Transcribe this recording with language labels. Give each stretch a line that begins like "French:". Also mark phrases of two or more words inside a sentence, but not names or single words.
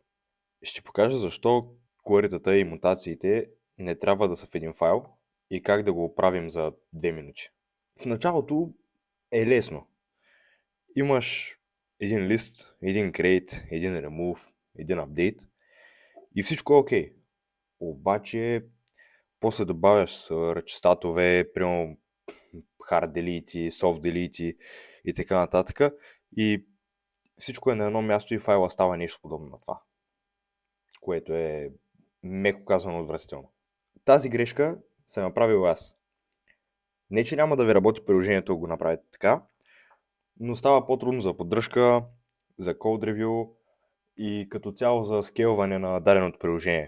Bulgarian: Ще покажа защо query-тата и мутациите не трябва да са в един файл и как да го оправим за 2 минути. В началото е лесно. Имаш един лист, един create, един remove, един update и всичко е окей. Обаче после добавяш search, статове, примерно
English: hard delete, soft delete
Bulgarian: и така нататък. И всичко е на едно място и файла става нещо подобно на това, което е меко казано отвратително. Тази грешка съм направил аз. Не, че няма да ви работи приложението, ако го направите така, но става по-трудно за поддръжка, за
English: code review
Bulgarian: и като цяло за скейлване на даденото приложение.